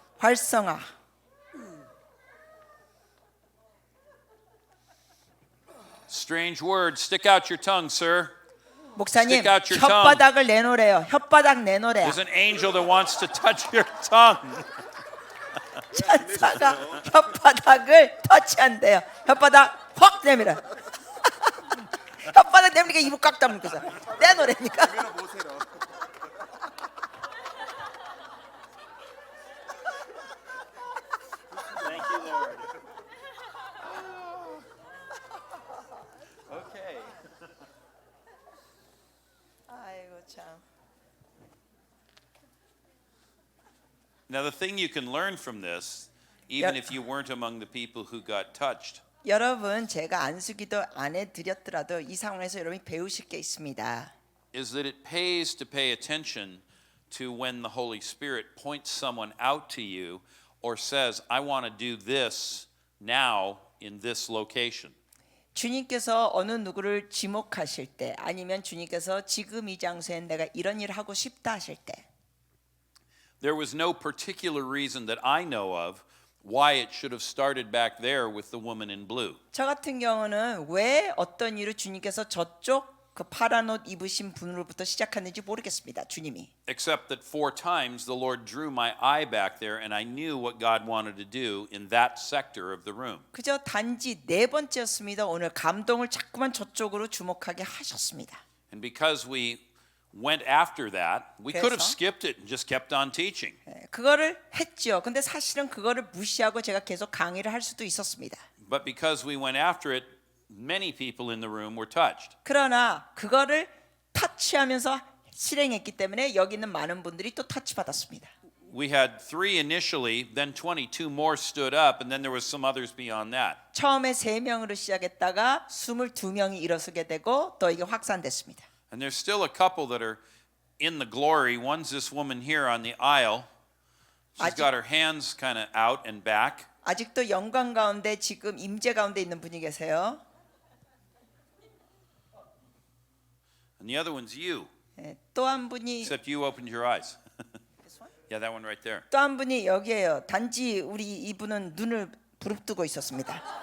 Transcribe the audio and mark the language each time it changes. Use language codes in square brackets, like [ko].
[ko] 활성화. [en] Strange words. Stick out your tongue, sir. [ko] 목사님 [en] Stick out your tongue. [ko] 혓바닥을 내놓으래요. 혓바닥 내놓으래요. [en] There's an angel that wants to touch your tongue. [ko] 천사가 혓바닥을 터치한대요. 혓바닥 확 내밀어. 혓바닥 내밀니까 입을 꽉 다물고서 내놓으라니까. [en] Thank you, Lord. Okay. [ko] 아이고 참. [en] Now, the thing you can learn from this, even Yeah. if you weren't among the people who got touched, [ko] 여러분 제가 안수기도 안 해드렸더라도 이 상황에서 여러분이 배우실 게 있습니다. [en] is that it pays to pay attention to when the Holy Spirit points someone out to you or says, I want to do this now in this location. [ko] 주님께서 어느 누구를 지목하실 때 아니면 주님께서 지금 이 장소에 내가 이런 일을 하고 싶다 하실 때 [en] There was no particular reason that I know of why it should have started back there with the woman in blue. [ko] 저 같은 경우는 왜 어떤 일을 주님께서 저쪽 그 파란 옷 입으신 분으로부터 시작했는지 모르겠습니다. 주님이. [en] Except that 4 times the Lord drew my eye back there and I knew what God wanted to do in that sector of the room. [ko] 그저 단지 네 번째였습니다. 오늘 감동을 자꾸만 저쪽으로 주목하게 하셨습니다. [en] And because we went after that, we could have [ko] 그래서? [en] skipped it and just kept on teaching. [ko] 그거를 했죠. 근데 사실은 그거를 무시하고 제가 계속 강의를 할 수도 있었습니다. [en] But because we went after it, many people in the room were touched. [ko] 그러나 그거를 터치하면서 실행했기 때문에 여기 있는 많은 분들이 또 터치 받았습니다. [en] We had 3 initially, then 22 more stood up, and then there was some others beyond that. [ko] 처음에 3명으로 시작했다가 22명이 일어서게 되고 또 이게 확산됐습니다. [en] And there's still a couple that are in the glory. One's this woman here on the aisle. She's got her hands kind of out and back. [ko] 아직도 영광 가운데 지금 임재 가운데 있는 분이 계세요. [en] And the other one's you, [ko] 또 한 분이 [en] except you opened your eyes. Yeah, that one right there. [ko] 또 한 분이 여기에요. 단지 우리 이분은 눈을 부릅뜨고 있었습니다.